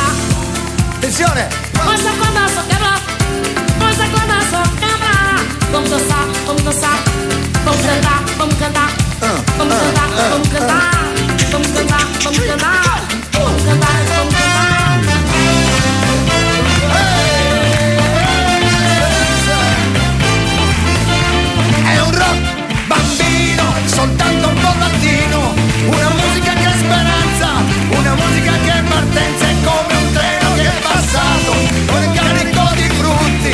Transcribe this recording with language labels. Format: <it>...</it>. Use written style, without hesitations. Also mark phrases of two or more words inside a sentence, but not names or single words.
<it>Attenzione!</it> <pt>Mas a corda só quebra, mas a corda só quebra. Vamos dançar, vamos dançar, vamos cantar, vamos cantar. Vamos cantar, vamos cantar, vamos cantar, vamos cantar. Vamos cantar, vamos cantar.</pt> <it>È un rock bambino, soltanto un po' latino. Una musica che è speranza, una musica che è partenza. È come un treno che è passato con il carico di frutti.</it>